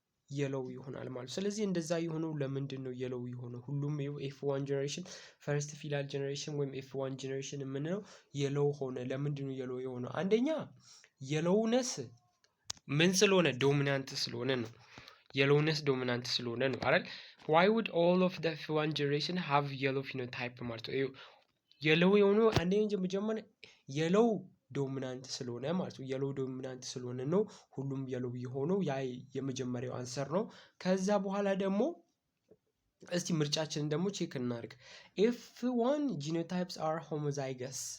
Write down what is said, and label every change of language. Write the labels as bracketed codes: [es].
[am] የለው ይሆናል ማለት። ስለዚህ እንደዛ የሆነው ለምንድን ነው የለው የሆነው? ሁሉም ኤፍ1 ጀነሬሽን ፈርስት ፊላል ጀነሬሽን ወይም ኤፍ1 ጀነሬሽን የምንለው የለው ሆነ። ለምንድን ነው የለው የሆነው? አንደኛ የሎውነስ ምን ስለሆነ? ዶሚናንት ስለሆነ ነው። የሎውነስ ዶሚናንት ስለሆነ ነው አይደል? [en] why would all of the F1 generation have yellow phenotype [am] ማለት ነው? የለው የሆነው አንደኛ መጀመሪያ የለው ዶሚናንት ስለሆነ ማለት ነው። የለው ዶሚናንት ስለሆነ ነው ሁሉም የለው የሆነው። ያ የመጀመሪያው አንሰር ነው። ከዛ በኋላ ደግሞ እስቲ ምርጫችንን ደግሞ ቼክ እናድርግ። [en] F1 genotypes are homozygous.